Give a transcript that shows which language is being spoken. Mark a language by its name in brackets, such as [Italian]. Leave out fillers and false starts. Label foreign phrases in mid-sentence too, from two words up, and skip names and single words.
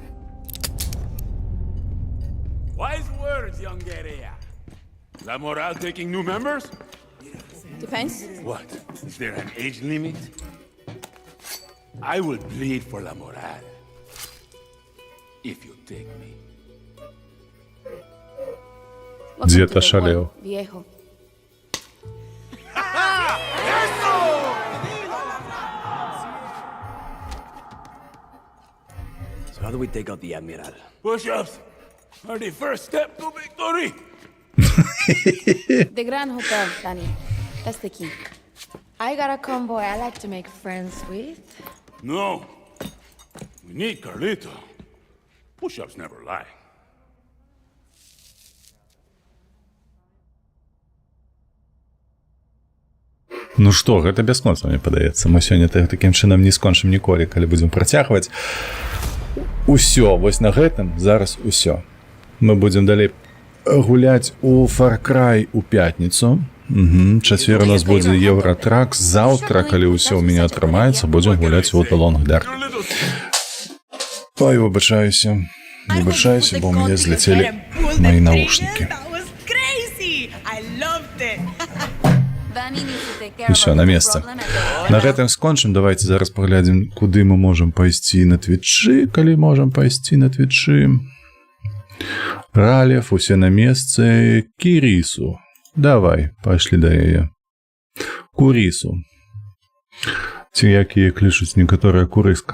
[English] Wise words, young guerrilla. La Moral taking new members? Depends. What? Is there an age limit? I will bleed for La Moral. If you take me. [Russian] Дед ошалел. [English] Viejo. So how do we take out the Admiral? Push-ups are the first step to victory. The Grand Hotel, Danny. That's the key. I got a convoy I like to make friends with. No. We need Carlito. Push-ups never lie. [Belarusian] Ну што, гэта бясконца, мне падаецца. Мы сёння такім чынам не скончым ніколі, калі будзем працягваць. Усё, вось на гэтым зараз усё. Мы будзем далей гуляць у Far Cry у пятніцу. Чацвер у нас будзе Евротрак. Заўтра, калі ўсё ў мяне атрымаецца, будзем гуляць у The Long Dark. Ой, выбачаюся. [Ukrainian] Вибачаюся, бо [Russian] у меня взлетели мои наушники. [Ukrainian] І все, на место. [Belarusian] На гэтым скончым. Давайте зараз паглядзім, куды мы можам пайсці на Твічы, калі можам пайсці на Твічы. Ралев, усе на месцы. Кірісу. Давай, пашлі да яе. Курісу. Ці як яе клічуць некаторая курыска.